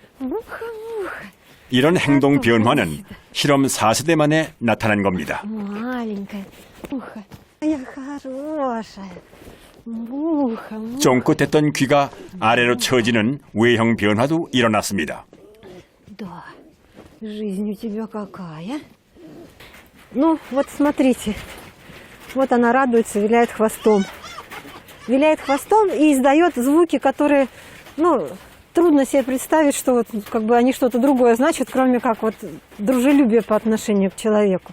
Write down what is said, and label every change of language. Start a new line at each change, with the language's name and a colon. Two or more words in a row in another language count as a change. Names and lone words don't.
Korean: 이런 행동 변화는 실험 4세대 만에 나타난 겁니다. 쫑긋했던 귀가 아래로 처지는 외형 변화도 일어났습니다.
Russian: Да, жизнь у тебя какая. Ну, вот смотрите. Вот она радуется, виляет хвостом. Виляет хвостом и издает звуки, которые, ну, трудно себе представить, что вот как бы они что-то другое значат, кроме как вот дружелюбие по отношению к человеку.